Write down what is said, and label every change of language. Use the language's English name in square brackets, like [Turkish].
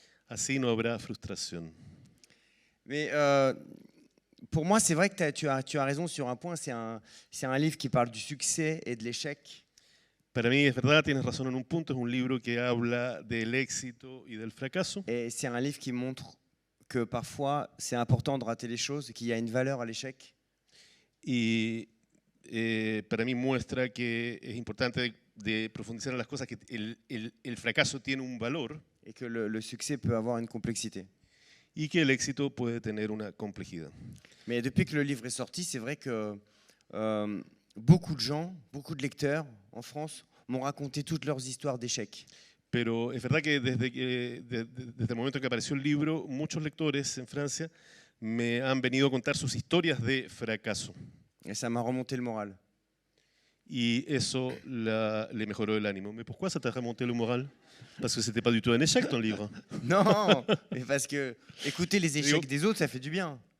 [Spanish] Así no habrá frustración. [French] Mais pour moi, c'est vrai que tu as raison sur un point. C'est un livre qui parle du succès et de l'échec. [Spanish] Para mí es verdad, tienes razón en un punto. Es un libro que habla del éxito y del fracaso. [French] Et c'est un livre qui montre que parfois, c'est important de rater les choses, qu'il y a une valeur à l'échec. [Spanish] Y para mí muestra que es importante de profundizar en las cosas, que el fracaso tiene un valor. [French] Et que le succès peut avoir une complexité. [Spanish] Y que el éxito puede tener una complejidad. [French] Mais depuis que le livre est sorti, c'est vrai que beaucoup de gens, beaucoup de lecteurs en France m'ont raconté toutes leurs histoires d'échecs. [Spanish] Pero es verdad que desde el momento en que apareció el libro, muchos lectores en Francia me han venido a contar sus historias de fracaso. [French] Et ça m'a remonté le moral. [Spanish] Y eso le mejoró el ánimo. [French] Mais pourquoi ça t'a remonté le moral? Parce que c'était pas du tout un échec ton livre. Non, mais parce que écouter les échecs des autres, ça fait du bien.